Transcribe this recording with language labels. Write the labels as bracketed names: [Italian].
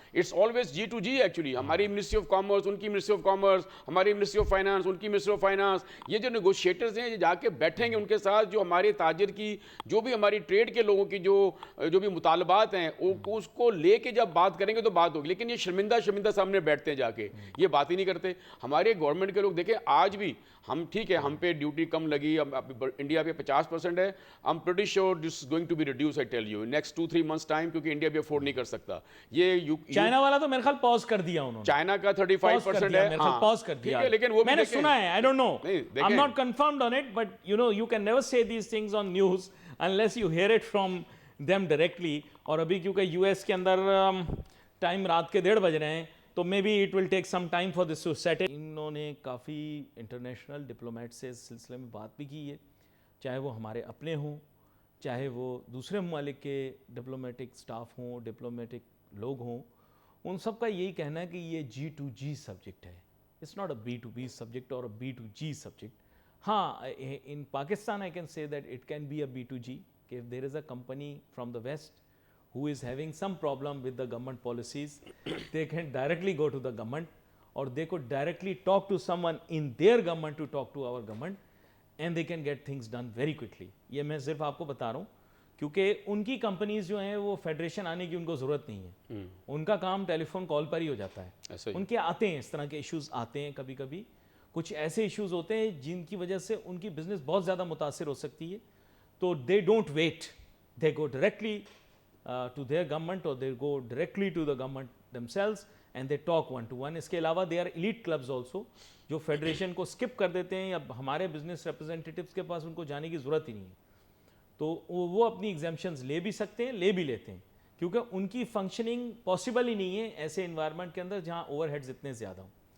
[English] It's always G to G actually. [Urdu] ہماری ministry of commerce, ان کی ministry of commerce, ہماری ministry of finance, ان کی ministry of finance, یہ جو نیگوشیٹرز ہیں یہ جا کے بیٹھیں گے ان کے ساتھ, جو ہمارے تاجر کی جو بھی ہماری ٹریڈ کے لوگوں کی جو بھی مطالبات ہیں اس کو لے کے جب بات کریں گے تو بات ہوگی. لیکن یہ شرمندہ سامنے بیٹھتے ہیں جا کے, یہ بات ہی نہیں کرتے. ہمارے گورنمنٹ کے لوگ دیکھیں آج بھی ہم ٹھیک ہے, ہم پہ ڈیوٹی کم لگی, انڈیا پہ 50% ہے. [English] I'm pretty sure this is going to be reduced, I tell you, in next 2-3 months time, [Urdu] کیونکہ انڈیا بھی افورڈ نہیں کر سکتا. یہ چائنا والا تو میرے خیال پاز کر دیا انہوں نے. چائنا کا 35% ہے, پاز کر دیا. لیکن وہ میں نے سنا ہے, [English] I don't know, I'm [Urdu] نہیں [English] not confirmed on it, but you know you can never say these things on news unless you hear it from them directly. [Urdu] اور ابھی کیونکہ یو ایس کے اندر ٹائم رات کے 1:30 بج رہے ہیں, تو [English] Maybe it will take some time for this to set. [Urdu] انہوں نے کافی انٹرنیشنل ڈپلومیٹ سے اس سلسلے میں بات بھی کی ہے, چاہے وہ ہمارے اپنے ہوں, چاہے وہ دوسرے ممالک کے ڈپلومیٹک سٹاف ہوں, ڈپلومیٹک لوگ ہوں. ان سب کا یہی کہنا ہے کہ یہ G2G سبجیکٹ ہے. [English] It's not a B2B subject اور a B2G subject. ہاں, in Pakistan I can say that it can be a B2G, کہ if there is a company from the West who is having some problem with the government policies, they can directly go to the government, or they could directly talk to someone in their government to talk to our government, and they can get things done very quickly. [Urdu] یہ میں صرف آپ کو بتا رہا ہوں کیونکہ ان کی کمپنیز جو ہیں وہ فیڈریشن آنے کی ان کو ضرورت نہیں ہے. ان کا کام ٹیلی فون کال پر ہی ہو جاتا ہے. ان کے آتے ہیں اس طرح کے ایشوز آتے ہیں, کبھی کبھی کچھ ایسے ایشوز ہوتے ہیں جن کی وجہ سے ان کی بزنس بہت زیادہ متاثر ہو سکتی ہے. [English] تو they don't wait, they go directly to their government, or they go directly to the government themselves and they talk one to one. [Urdu] اس کے علاوہ [English] they are elite clubs also, [Urdu] جو فیڈریشن کو سکپ کر دیتے ہیں. اب ہمارے بزنس ریپرزینٹیٹیوز کے پاس ان کو جانے کی ضرورت ہی نہیں ہے, تو وہ اپنی ایگزیمپشنز لے بھی سکتے ہیں, لے بھی لیتے ہیں, کیونکہ ان کی فنکشننگ پاسبل ہی نہیں ہے ایسے انوائرمنٹ کے اندر جہاں اوور ہیڈز اتنے زیادہ ہوں.